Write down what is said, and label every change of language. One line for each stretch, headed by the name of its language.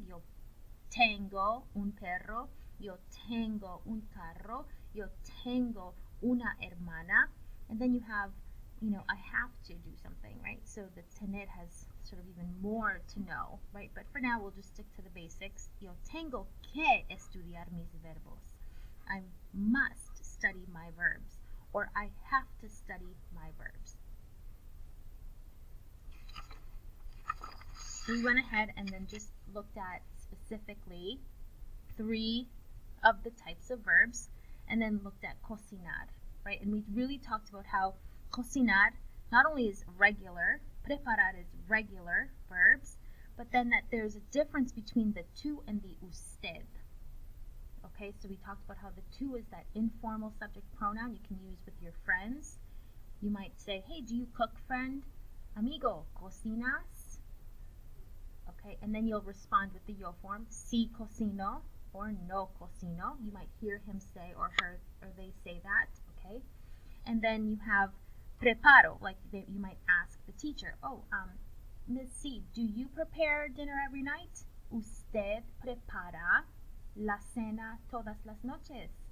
Spanish: Yo tengo un perro. Yo tengo un carro. Yo tengo una hermana.
English: And then you have, I have to do something, right? So the tener has sort of even more to know, right? But for now, we'll just stick to the basics.
Spanish: Yo tengo que estudiar mis verbos.
English: I must study my verbs, or I have to study my verbs. We went ahead and then just looked at specifically 3 of the types of verbs, and then looked at cocinar, right? And we really talked about how cocinar not only is regular, preparar is regular verbs, but then that there's a difference between the tu and the usted. Okay, so we talked about how the tu is that informal subject pronoun you can use with your friends. You might say, hey, do you cook, friend?
Spanish: Amigo, cocinas?
English: Okay, and then you'll respond with the yo form,
Spanish: si cocino
English: or
Spanish: no cocino.
English: You might hear him say or her or they say that, okay? And then you have preparo, like you might ask the teacher, Miss C, do you prepare dinner every night?
Spanish: Usted prepara la cena todas las noches.